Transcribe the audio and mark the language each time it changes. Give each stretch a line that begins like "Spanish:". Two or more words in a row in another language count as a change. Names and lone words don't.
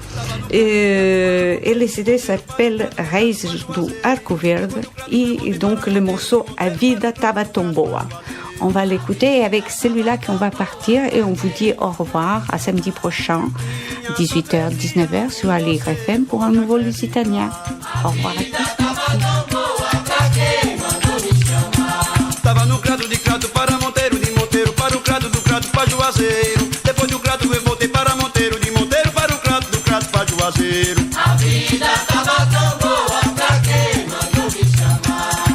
French: Et le CD s'appelle Raízes do Arco Verde et donc le morceau A Vida Tava Tomboa. On va l'écouter et avec celui-là qu'on va partir et on vous dit au revoir à samedi prochain 18h 19h sur Alegre FM pour un nouveau Lusitania. Au revoir à tous.
Portuguese: Tava no crado de Crato para Monteiro, de Monteiro para o crado, do Crato para Juazeiro. Depois do Crato eu voltei para Monteiro, de Monteiro para o Crato, do Crato para Juazeiro. A vida tava tão boa, pra quem mandou me chamar?